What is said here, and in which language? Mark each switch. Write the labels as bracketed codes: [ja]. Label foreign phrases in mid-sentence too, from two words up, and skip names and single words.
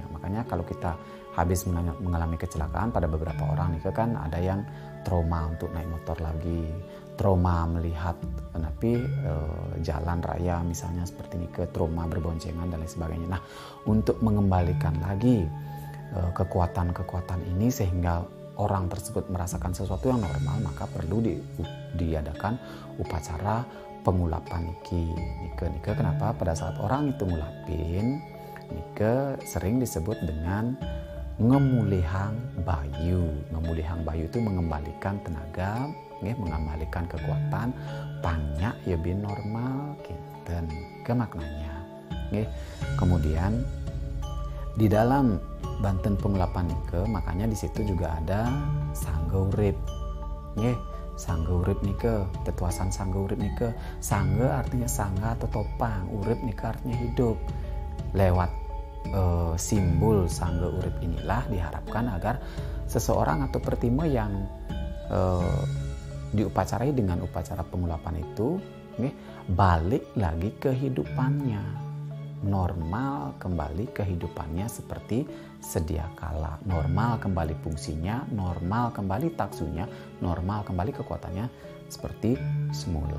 [id] Makanya kalau kita habis mengalami kecelakaan, pada beberapa orang nika kan ada yang trauma untuk naik motor lagi, trauma melihat jalan raya misalnya seperti ini, trauma berboncengan dan lain sebagainya. Nah, untuk mengembalikan lagi kekuatan-kekuatan ini sehingga orang tersebut merasakan sesuatu yang normal, maka perlu diadakan upacara pengulapan nika. Kenapa? Pada saat orang itu ngulapin nika sering disebut dengan ngemulihang bayu. Ngemulihang bayu itu mengembalikan tenaga, mengembalikan kekuatan, banyak ya bin normal kinten ke maknanya. Kemudian di dalam Banten Pengulapan nike, makanya di situ juga ada sangga urip. Sangga urip nike, tetuasan sangga urip nike. Sangga artinya sangga atau topang, urip nike artinya hidup. Lewat simbol sangga urip inilah diharapkan agar seseorang atau pertima yang diupacarai dengan upacara pengulapan itu balik lagi kehidupannya, normal kembali kehidupannya seperti sedia kala, normal kembali fungsinya, normal kembali taksunya, normal kembali kekuatannya seperti semula.